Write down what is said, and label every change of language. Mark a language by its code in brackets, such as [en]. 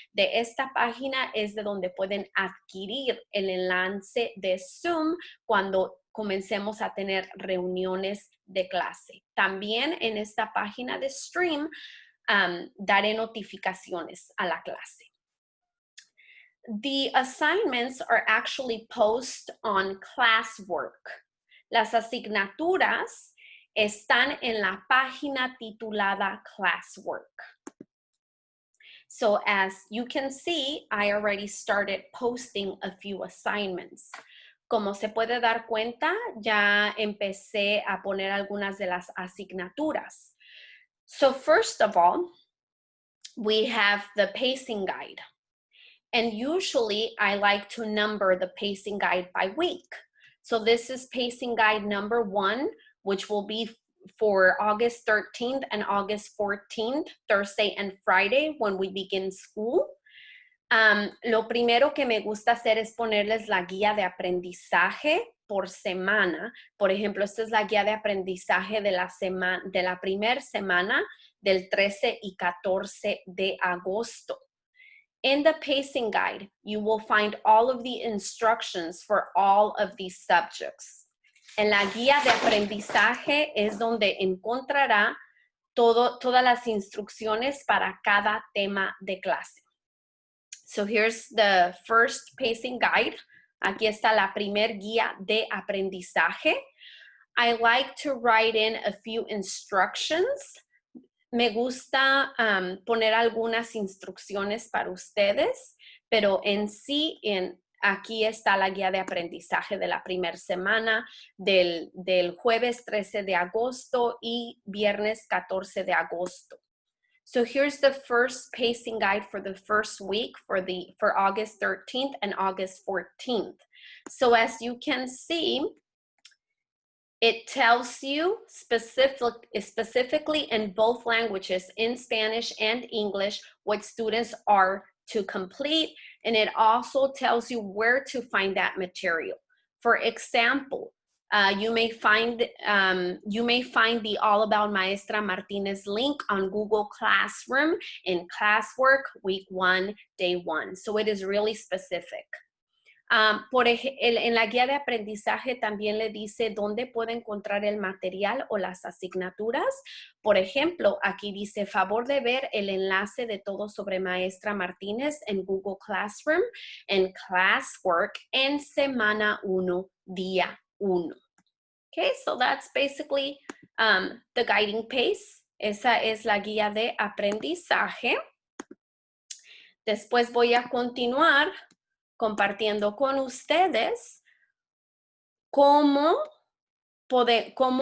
[es] De esta página es de donde pueden adquirir el enlace de Zoom cuando comencemos a tener reuniones de clase. También en esta página de Stream daré notificaciones a la clase. [en] The assignments are actually posted on classwork. [es] Las asignaturas están en la página titulada Classwork. [en] So as you can see, I already started posting a few assignments. [es] Como se puede dar cuenta, ya empecé a poner algunas de las asignaturas. [en] So first of all, we have the pacing guide. And usually I like to number the pacing guide by week. So this is pacing guide number 1, which will be for August 13th and August 14th, Thursday and Friday when we begin school. [es] Lo primero que me gusta hacer es ponerles la guía de aprendizaje por semana. Por ejemplo, esta es la guía de aprendizaje de la primera semana del 13 y 14 de agosto. [en] In the pacing guide, you will find all of the instructions for all of these subjects. [es] En la guía de aprendizaje es donde encontrará todas las instrucciones para cada tema de clase. [en] So here's the first pacing guide. [es] Aquí está la primer guía de aprendizaje. [en] I like to write in a few instructions. [es] Me gusta poner algunas instrucciones para ustedes, pero en sí, aquí está la guía de aprendizaje de la primera semana, del jueves 13 de agosto y viernes 14 de agosto. [en] So here's the first pacing guide for the first week for August 13th and August 14th. So as you can see, it tells you specifically in both languages, in Spanish and English, what students are to complete, and it also tells you where to find that material. For example, you may find the All About Maestra Martinez link on Google Classroom in Classwork Week 1, Day 1. So it is really specific. [es] En la guía de aprendizaje también le dice dónde puede encontrar el material o las asignaturas. Por ejemplo, aquí dice, favor de ver el enlace de todo sobre Maestra Martínez en Google Classroom, en Classwork, en semana 1, día 1. [en] Okay, so that's basically the guiding pace. [es] Esa es la guía de aprendizaje. Después voy a continuar compartiendo con ustedes cómo puede